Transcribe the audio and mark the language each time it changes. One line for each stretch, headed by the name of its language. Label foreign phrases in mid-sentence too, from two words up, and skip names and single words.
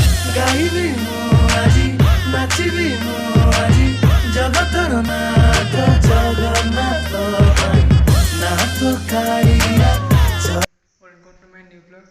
Odia: ଗାଇବି ମୁଁ ଆଜି ନାଚିବି ମୁଁ ଆଜି ଜଗତର ନାଥ ଜଗନ୍ନାଥ ପାଇଁ ନାଥ କାଳିଆ।
English: welcome to my new blog.